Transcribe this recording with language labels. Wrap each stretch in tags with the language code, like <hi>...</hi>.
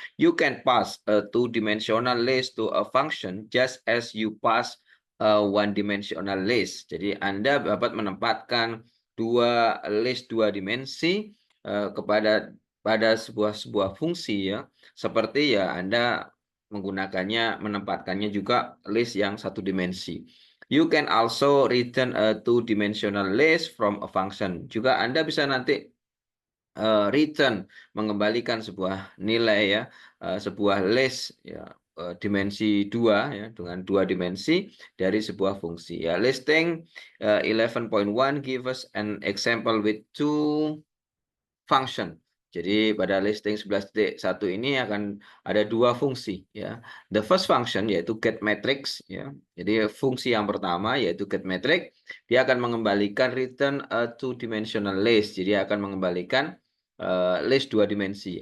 <en>You can pass a two-dimensional list to a function just as you pass a one-dimensional list.</en> <id>Jadi Anda dapat menempatkan dua dimensi pada sebuah fungsi ya. Seperti ya Anda menempatkannya juga list yang satu dimensi.</id> <en>You can also return a two-dimensional list from a function.</en> <id>Juga Anda bisa nanti return, mengembalikan sebuah nilai ya, sebuah list ya, dimensi 2 ya, dengan dua dimensi dari sebuah fungsi ya.</id> <en>Listing 11.1 give us an example with two function.</en> <id>Jadi pada listing 11.1 ini akan ada dua fungsi ya.</id> <en>The first function</en> <id>yaitu getMatrix ya. Jadi fungsi yang pertama yaitu getMatrix, dia akan mengembalikan</id> <en>return a two-dimensional list.</en> <id>Jadi akan mengembalikan list dua dimensi.</id>